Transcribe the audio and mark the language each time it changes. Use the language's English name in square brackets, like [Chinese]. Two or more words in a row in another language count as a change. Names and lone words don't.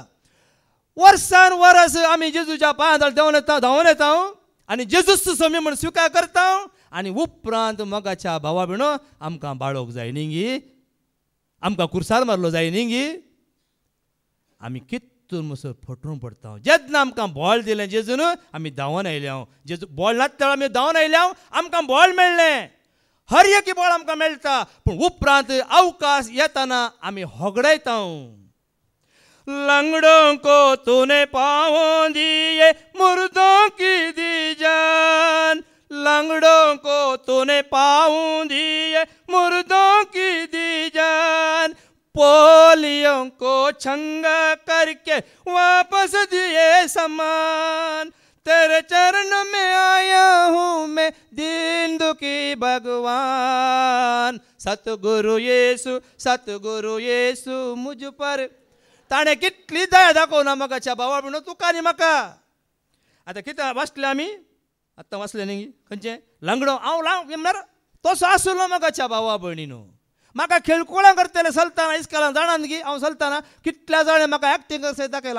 [Konkani] वर्सान वर्स आमी जेजूच्या पांयां धांवून येता आनी जेजूच समी म्हूण स्विकार करता आनी उपरांत मोगाच्या भावा भयणो आमकां बाळोवंक जाय न्ही गी आमकां कुर्सार मारलो जाय न्ही गी आमी कित्तून म्हणसर फटून पडटा. जेन्ना आमकां बॉल दिलें जेजून आमी धांवून आयल्या जेजू बॉल नासतना आमी धांवून आयल्या आमकां बॉल मेळ्ळें हर एक बॉल आमकां मेळटा पूण उपरांत अवकाश येताना आमी होगडायता. [Hindi] लंगड़ों को तूने पाँवों दिए मुर्दों की दी जान लंगड़ों को तूने पाँव दिए मुर्दों की दी जान पोलियों को छंगा करके वापस दिए समान तेरे चरण में आया हूँ मैं दीन दुखी भगवान सतगुरु येसु मुझ पर [Konkani] ताणें कितली दया दाखोवना मोगाच्या भावा म्हणून तुका आनी म्हाका. आतां कितें वाचलें आमी आतां वाचलें न्ही खंयचें लंगडो हांव म्हणल्यार तसो आसलो मोगाच्या भावा भयणीनो म्हाका खेळकुळां करतले चलतना इस्कालान जाणान गी हांव चलतना कितल्या जाणें म्हाका एक्टींग कशें दाखयलां.